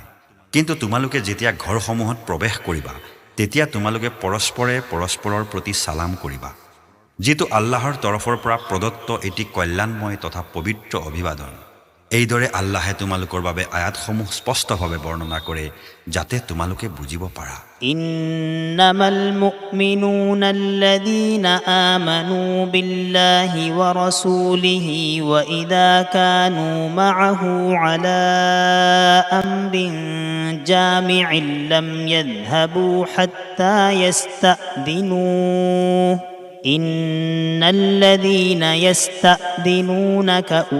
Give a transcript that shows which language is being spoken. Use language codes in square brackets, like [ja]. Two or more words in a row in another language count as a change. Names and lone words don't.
[as] কিন্তু তোমালোকে যেতিয়া ঘৰসমূহত প্ৰৱেশ কৰিবা, তেতিয়া তোমালোকে পৰস্পৰে পৰস্পৰৰ প্ৰতি সালাম কৰিবা, যিটো আল্লাহৰ তৰফৰ পৰা প্ৰদত্ত এটি কল্যাণময় তথা পবিত্ৰ অভিবাদন। এইদৰে আল্লাহে তোমালোকৰ বাবে আয়াতসমূহ স্পষ্টভাৱে বৰ্ণনা কৰে যাতে তোমালোকে বুজিব পাৰা [ar] إنما المؤمنون الذين آمنوا بالله ورسوله وإذا كانوا معه على أمر جامع لم يذهبوا حتى يستأذنوه إن الذين يستأذنونك